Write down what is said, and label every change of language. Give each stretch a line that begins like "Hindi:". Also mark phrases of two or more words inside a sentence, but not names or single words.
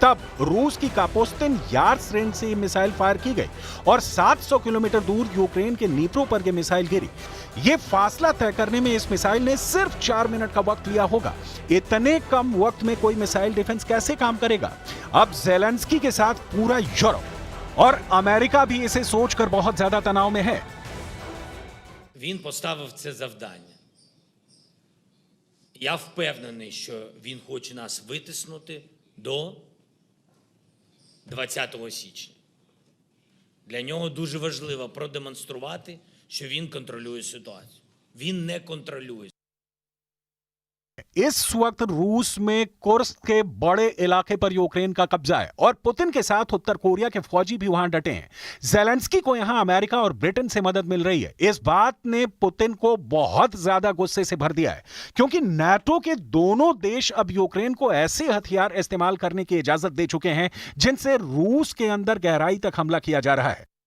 Hindi: तब रूस की कापोस्तिन यार्स रेंज से
English: missile fire
Hindi: की गई और 700 किलोमीटर दूर यूक्रेन के नीप्रो पर यह मिसाइल गिरी। ये फासला तय करने में इस मिसाइल ने सिर्फ 4 मिनट का वक्त लिया होगा। इतने कम वक्त में कोई
English: missile defence
Hindi: कैसे काम करेगा? अब ज़ेलेंस्की के साथ पूरा यूरोप और अमेरिका भी इसे सोचकर बहुत ज्यादा तनाव में है।
Ukrainian: Він поставив це завдання. Я впевнений, що він хоче нас витиснути до 20 січня. Для нього дуже важливо продемонструвати, що він контролює ситуацію. Він не контролює.
Hindi: इस वक्त रूस में कुर्स्क के बड़े इलाके पर यूक्रेन का कब्जा है और पुतिन के साथ उत्तर कोरिया के फौजी भी वहां डटे हैं। ज़ेलेंस्की को यहां अमेरिका और ब्रिटेन से मदद मिल रही है। इस बात ने पुतिन को बहुत ज्यादा गुस्से से भर दिया है, क्योंकि नाटो के दोनों देश अब यूक्रेन को ऐसे हथियार इस्तेमाल करने की इजाजत दे चुके हैं जिनसे रूस के अंदर गहराई तक हमला किया जा रहा है।